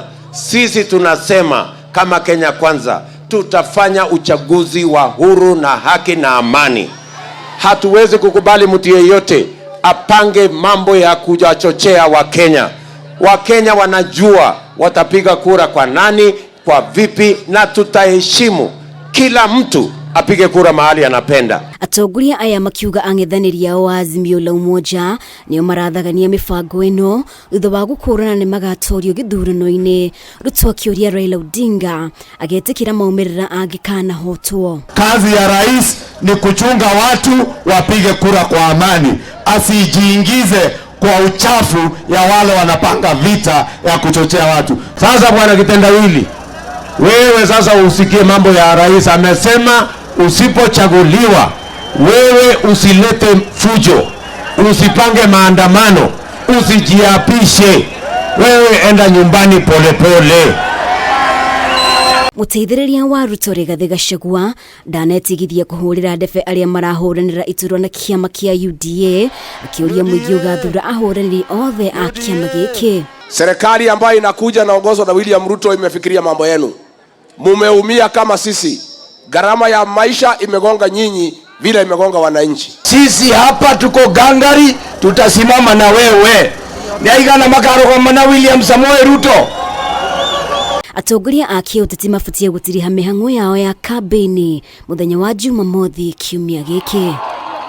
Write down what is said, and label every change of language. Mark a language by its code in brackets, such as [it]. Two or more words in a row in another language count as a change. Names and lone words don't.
[sw] Sisi tunasema kama Kenya Kwanza tutafanya uchaguzi wa huru na haki na amani. Hatuwezi kukubali mtu yeyote apange mambo ya kuchochea Wakenya. Wakenya wanajua watapiga kura kwa nani, kwa vipi, na tutaheshimu kila mtu apige kura mahali anapenda. [ki] Atongoria aya makiuga ang'ethanĩri ao wa Azimio la Umoja nĩo marathagania mĩbango ĩno thutha wa gũkũrana nĩ magatorio gĩthurano-inĩ. Ruto akĩũria Raila Odinga agĩtĩkĩra maumĩrĩra angĩkanahotwo. [sw] Kazi ya rais ni kuchunga watu wapige kura kwa amani, asijiingize kwa uchafu ya wale wanapanga vita ya kuchochea watu. Sasa bwana kitendawili, wewe sasa usikie mambo ya rais. Amesema usipochaguliwa wewe usilete fujo, usipange maandamano, usijiapishe, wewe enda nyumbani polepole. [ki] Muteithĩrĩria wa Ruto Rigathi Gachagua ndanetigithia kũhũrĩra ndebe arĩa marahũranĩra iturwa na kĩama kĩa UDA, akĩũria mũingĩ ũgathura ahũranĩri othe a kĩama gĩkĩ. [sw] Serikali ambayo inakuja naongozwa na William Ruto imefikiria mambo yenu. Mumeumia kama sisi. Gharama ya maisha imegonga nyinyi vile imegonga wananchi. Sisi hapa tuko gangari, tutasimama na wewe. [ki] Niaigana makarogoma na William Samoei Ruto. Atongoria a kĩũteti mabatie gũtiriha mĩhang'o yao ya kambĩini mũthenya wa Jumamothi kiumia gĩkĩ.